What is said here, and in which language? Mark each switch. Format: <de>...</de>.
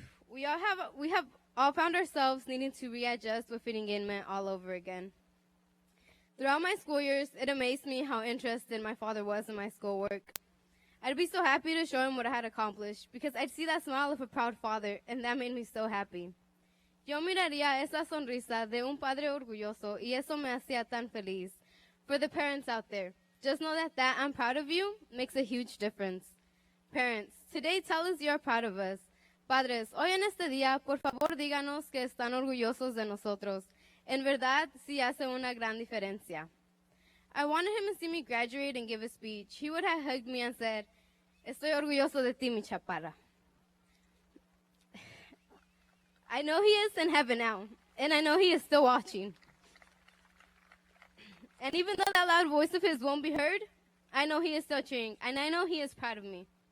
<en>We have all found ourselves needing to readjust what fitting in meant all over again. Throughout my school years, it amazed me how interested my father was in my schoolwork. I'd be so happy to show him what I had accomplished because I'd see that smile of a proud father, and that made me so happy.</en> <es>Yo miraría esa sonrisa de un padre orgulloso, y eso me hacía tan feliz.</es> <en>For the parents out there, just know that I'm proud of you makes a huge difference. Parents, today tell us you're proud of us.</en> <es>Padres, hoy en este día, por favor díganos que están orgullosos de nosotros. En verdad, sí hace una gran diferencia.</es> <en>I wanted him to see me graduate and give a speech. He would have hugged me and said,</en> <es>Estoy orgulloso de ti, mi chaparra.</es> <en>I know he is in heaven now, and I know he is still watching. And even though that loud voice of his won't be heard, I know he is still cheering, and I know he is proud of me.</en>